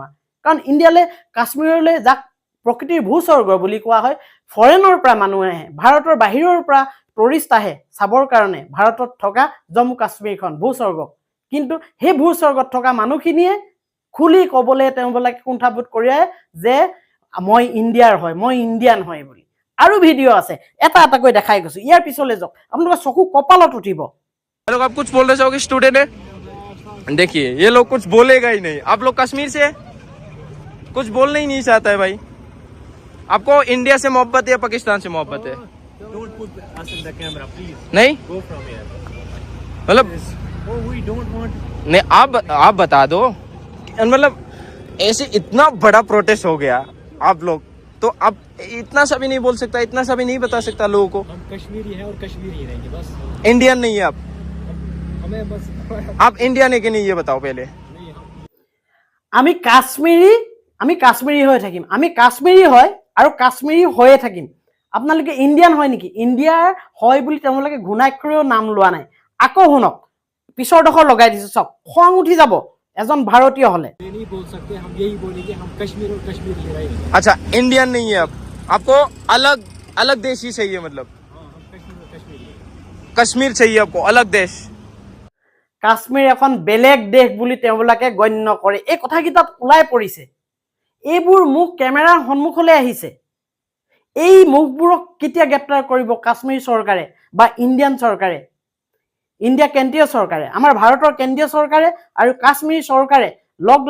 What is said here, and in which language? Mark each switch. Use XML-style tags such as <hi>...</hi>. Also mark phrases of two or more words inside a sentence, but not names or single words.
<as>কাৰণ ইণ্ডিয়ালৈ কাশ্মীৰলৈ যাক প্ৰকৃতিৰ ভূস্বৰ্গ বুলি কোৱা হয়, ফৰেনৰ পৰা মানুহ আহে, ভাৰতৰ বাহিৰৰ পৰা টুৰিষ্ট আহে চাবৰ কাৰণে ভাৰতত থকা জম্মু কাশ্মীৰখন ভূস্বৰ্গ। কিন্তু সেই ভূস্বৰ্গত থকা মানুহখিনিয়ে খুলি ক'বলৈ তেওঁবিলাকে কুণ্ঠাবোধ কৰিয়ে যে মই ইণ্ডিয়াৰ হয়, মই ইণ্ডিয়ান হয় বুলি। আৰু ভিডিঅ' আছে, এটা এটাকৈ দেখাই গৈছোঁ। ইয়াৰ পিছলৈ যাওক, আপোনালোকৰ চকু কপালত উঠিব।</as> <hi>लोग आप कुछ बोलना चाहोगे स्टूडेंट है? देखिए ये लोग कुछ बोलेगा ही नहीं। आप लोग कश्मीर से कुछ बोलना ही नहीं चाहता है भाई। आपको इंडिया से मोहब्बत है या पाकिस्तान से मोहब्बत है?</hi> <en>Don't put us in the camera, please.</en> <hi>नहीं</hi> <en>Go from here.</en> <hi>मतलब</hi> <en>Oh, we don't want.</en> <hi>नहीं, आप बता दो। मतलब ऐसे इतना बड़ा प्रोटेस्ट हो गया आप लोग, तो अब इतना सा भी नहीं बोल सकता, इतना सा भी नहीं बता सकता लोगों को? हम कश्मीरी हैं और कश्मीरी ही रहेंगे बस। इंडियन नहीं है आप? हमें बस आप इंडियन है कि नहीं ये बताओ पहले।</hi> <as>আমি কাশ্মীৰী হৈ থাকিম, আমি কাশ্মীৰী হয় আৰু কাশ্মীৰী হৈয়ে থাকিম। আপোনালোকে ইণ্ডিয়ান হয় নেকি? ইণ্ডিয়াৰ হয় বুলি তেওঁলোকে ঘূণাক্ষৰেও নাম লোৱা নাই। আকৌ শুনক, পিছৰ ডোখৰ লগাই দিছোঁ, চাওক, খং উঠি যাব এজন ভাৰতীয় হ'লে।</as> <hi>ये नहीं बोल सकते, हम यही बोलेंगे हम कश्मीर और कश्मीर ही रहेंगे। अच्छा इंडियन नहीं है आप, आपको अलग अलग देश ही चाहिए? मतलब हाँ, हम कश्मीर और कश्मीर ही। कश्मीर चाहिए आपको, अलग देश?</hi> <as>কাশ্মীৰ এখন বেলেগ দেশ বুলি তেওঁবিলাকে গণ্য কৰে। এই কথাকেইটাত ওলাই পৰিছে, এইবোৰ মুখ কেমেৰাৰ সন্মুখলৈ আহিছে। এই মুখবোৰক কেতিয়া গ্ৰেপ্তাৰ কৰিব কাশ্মীৰ চৰকাৰে বা ইণ্ডিয়ান চৰকাৰে, ইণ্ডিয়া কেন্দ্ৰীয় চৰকাৰে, আমাৰ ভাৰতৰ কেন্দ্ৰীয় চৰকাৰে আৰু কাশ্মীৰ চৰকাৰে</as>